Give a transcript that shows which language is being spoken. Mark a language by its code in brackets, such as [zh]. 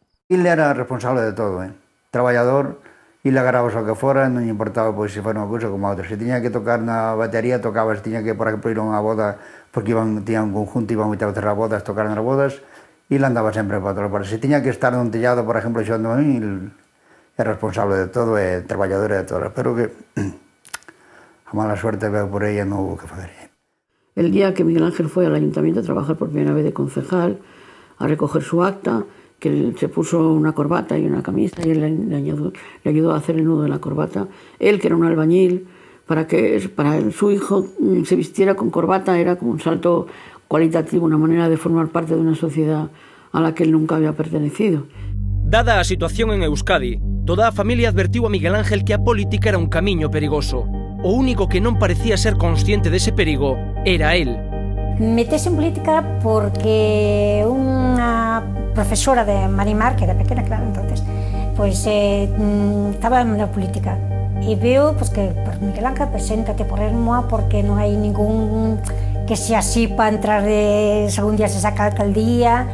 [gl] Ele era responsable de todo, traballador, e le agarrabas ao que fora, non lle importaba pois, se fora unha cousa como a outra. Se tiña que tocar na batería, tocaba, se tiña que, por exemplo, ir a unha boda, porque tiñan un conjunto, iban moitas veces as bodas, tocar nas bodas, e ele andaba sempre para todas partes. Se tiña que estar nun tellado, por exemplo, xogando a mí, ele é responsable de todo, é traballador de todo. Pero que a mala suerte veo por ella, non hubo que fazer. [es] El día que Miguel Ángel fue al ayuntamiento a trabajar por primera vez de concejal, a recoger su acta, que él se puso una corbata y una camisa y él le ayudó a hacer el nudo de la corbata. Él, que era un albañil, para su hijo se vistiera con corbata era como un salto cualitativo, una manera de formar parte de una sociedad a la que él nunca había pertenecido. [gl] Dada a situación en Euskadi, toda a familia advertiu a Miguel Ángel que a política era un camiño perigoso. O único que non parecía ser consciente dese perigo era él. Metese en política porque unha profesora de Marimar, que era pequena, claro, entonces, pois estaba na política. E veo pois, que Miguel Ángel, preséntate por Ermoa porque non hai ningún que sea así para entrar se algún día se saca a alcaldía.